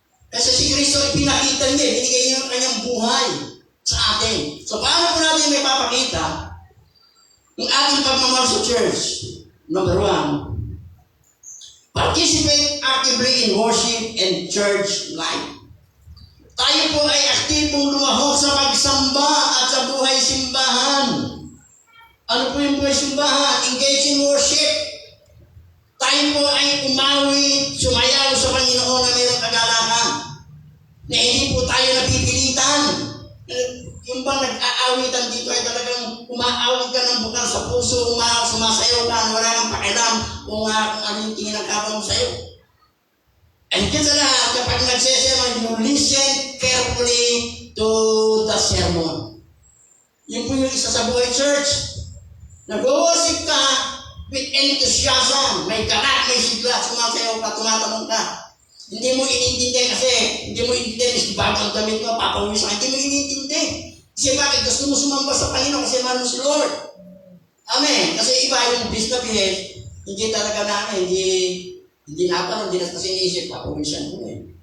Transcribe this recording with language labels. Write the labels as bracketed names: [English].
[Filipino] Kasi si Kristo ipinakita niya, binigay niya ang kanyang buhay sa atin. So paano po natin may papakita yung ating pagmamahal sa church? [English] Number 1, participate actively in worship and church life. [Filipino] Tayo po ay aktibong lumahok sa pagsamba at sa buhay simbahan. Ano po yung buhay simbahan? Engage in worship. Tayo po ay umawit, sumayaw sa Panginoon na mayroong kagalakan. Na hindi po tayo napipilitan. Yung bang nag-aawitan dito ay talagang umaawit ka ng bukal sa puso, sumasayaw ka, wala kang pakialam kung ano yung tingin ng kapwa mo sa'yo. [English] And yun sa lahat, kapag nagsesermon, you listen carefully to the sermon. [Filipino] Yun po yung isa sa buhay church. Nag-worship ka with enthusiasm. May ganat, may sigla, sumasayaw ka, tumatanong ka. Hindi mo inintindi kasi, hindi mo inintindi, bago ang damit mo, papawis ka, hindi mo inintindi. Kasi bakit? Gusto mo sumamba sa Panginoon kasi mahal mo si Lord. Amen. Kasi iba yung bis na bihis, hindi talaga namin, hindi natanong, hindi na kasi iniisip, papawisan mo eh.